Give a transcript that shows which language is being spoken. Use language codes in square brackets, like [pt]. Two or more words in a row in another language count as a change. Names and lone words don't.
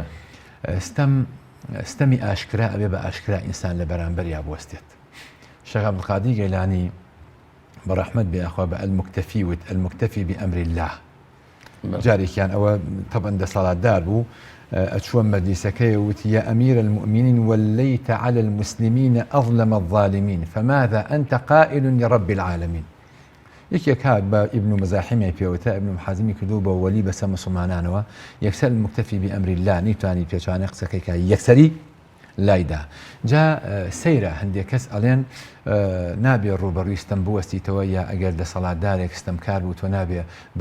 [ckb] ستەمی ئاشکرا ئەبێ بە ئاشکرا ئینسان لە بەرامبەر یا بوەستێت شێخ عەبدولقادر گەیلانی بەڕەحمەت بێ ئەخوا بە المکتەفی وت المکتەفی بأمر الله جارێکیان ئەوە طبعا دەسەڵاتدار بوو ئەچووە مەجلیسەکەی وتی [ar] يا أمير المؤمنين وليت على المسلمين أظلم الظالمين فماذا أنت قائل لرب العالمين [ckb] یەکێک هات بە ئیبن مەزاحیمی پێوتە ئیبن محازمی کردو بە وەلی بەسەر مسلمانانەوە یەکسەر المکتەفی بأمر الله نیتوانی پێچوانە قسەکەی کە یەکسەری لایدا جا سەیرە هەندێک کەس ئەڵێن نابێ ڕوبەڕووی ستەم بوەستیتەوە یا ئەگەر دەسەڵاتدارێک ستەمکار بوو تۆ نابێ بە